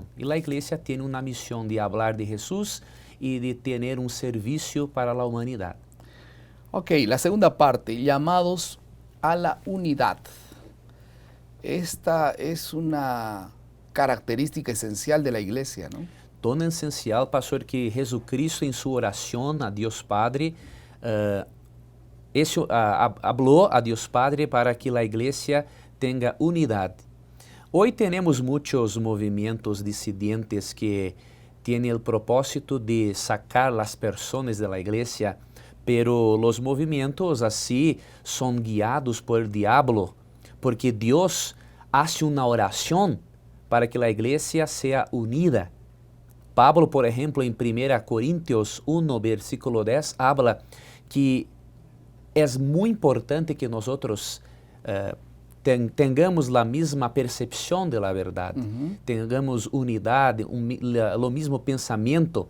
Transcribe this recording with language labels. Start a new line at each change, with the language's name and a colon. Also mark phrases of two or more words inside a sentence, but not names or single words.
Spanish: Y la iglesia tiene una misión de hablar de Jesús y de tener un servicio para la humanidad. Ok, la segunda parte, llamados a la unidad. Esta es una característica esencial de la iglesia, ¿no?
Portuguese: Tão essencial, pastor, que Jesucristo em sua oração a Deus Padre, habló a Deus Padre para que a igreja tenha unidade. Hoy temos muitos movimentos dissidentes que têm o propósito de sacar as pessoas da igreja, pero os movimentos assim são guiados
Spanish: por el diablo,
Portuguese: porque Deus hace uma oração para que a igreja seja unida.
Spanish: Pablo, por ejemplo, en 1 Corintios 1, versículo 10, habla que es muy importante que nosotros tengamos la misma percepción de la verdad, tengamos unidad, lo mismo pensamiento.